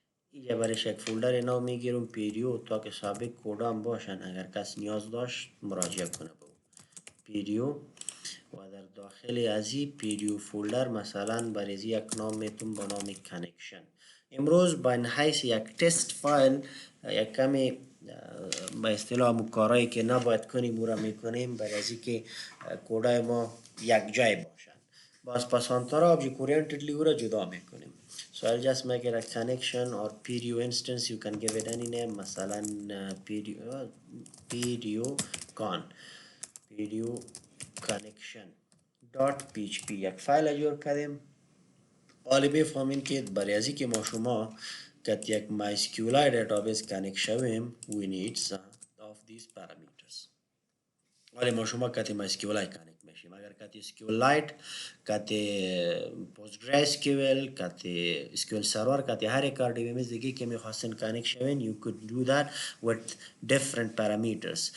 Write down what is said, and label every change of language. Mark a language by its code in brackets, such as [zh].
[fa] اینجا برایش یک فولدر نو میگیرم PDO تا که سابق کودام باشن، اگر کس نیاز داشت مراجعه کنه به PDO و در داخل از این PDO فولدر مثلا برای یک نام میتونم با نام کانکشن. امروز با حیث یک تست فایل یک کمی با اصطلاح مکارایی که نباید کنیم او را میکنیم برای از اینکه کودای ما یک جای باشن. باز پسانتارا object orientedly او را جدا میکنیم. [en] So I'll just make it a connection or PDO instance. You can give it any name. [fa] مثلا PDO connection دات پی اچ پی یک فایل جور کردیم. حالا بفهمین که برای ازی که ما شما که یک MySQL database کانکت شویم [en] we need some of these parameters. [fa] حالا ما شما که MySQL کانکت میشیم، اگر که SQLite که PostgreSQL که SQL Server که هر کار DBMS دیگه که میخواستین کانکت شوین [en] you could do that with different parameters.